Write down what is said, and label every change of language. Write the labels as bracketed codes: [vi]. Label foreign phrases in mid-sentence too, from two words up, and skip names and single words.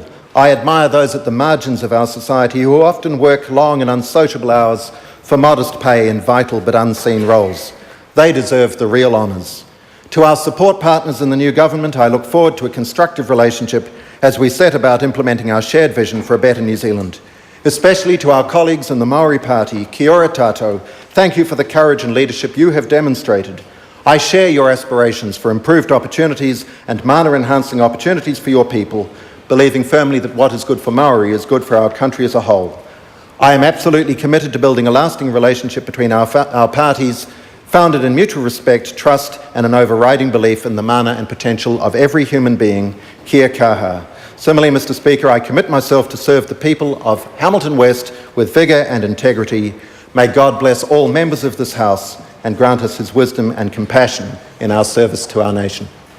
[en] I admire those at the margins of our society who often work long and unsociable hours for modest pay in vital but unseen roles. They deserve the real honours. To our support partners in the new government, I look forward to a constructive relationship as we set about implementing our shared vision for a better New Zealand. Especially to our colleagues in the Maori Party, [mi] kia ora tātou, [en] thank you for the courage and leadership you have demonstrated. I share your aspirations for improved opportunities and mana-enhancing opportunities for your people, believing firmly that what is good for Maori is good for our country as a whole. I am absolutely committed to building a lasting relationship between our parties, founded in mutual respect, trust and an overriding belief in the mana and potential of every human being, [mi] kia kaha. [en] Similarly, Mr. Speaker, I commit myself to serve the people of Hamilton West with vigour and integrity. May God bless all members of this House and grant us his wisdom and compassion in our service to our nation.